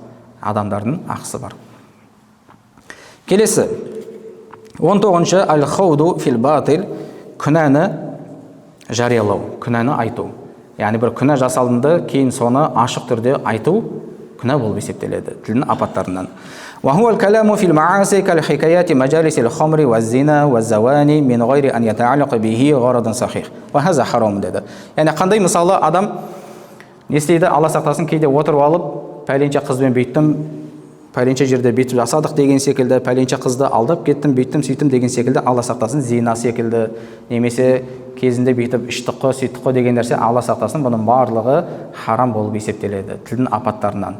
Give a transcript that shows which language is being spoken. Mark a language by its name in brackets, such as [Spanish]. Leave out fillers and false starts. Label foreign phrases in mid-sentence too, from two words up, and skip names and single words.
[Kazakh] Адамдардың ақысы бар. Келесі 19-шы [Arabic] الخوض في الباطل, [Kazakh] күнәні жариялау, күнәні айту. Яғни бір күнә жасалынды, кейін соны ашық түрде айту күнә болып есептеледі, тілдің апаттарынан. [Arabic] وهو الكلام في المعاصي كالحكايات مجالس الخمر والزنا والزواني من غير أن يتعلق به غرض صحيح وهذا حرام деді. [Kazakh] Яғни қандай мысалы адам не істейді? Алла сақтасын, кейде отырып алып пәленше қызбен бүйттім, пәленше жерде бүйтіп жасадық деген секілді, пәленше қызды алдап кеттім, бүйттім, сөйттім деген секілді, Алла сақтасын, зина секілді, немесе кезінде бүйтіп іштік қой, сөйттік қой деген нәрсе, Алла сақтасын, бұның барлығы харам болып есептеледі, тілдің апаттарынан.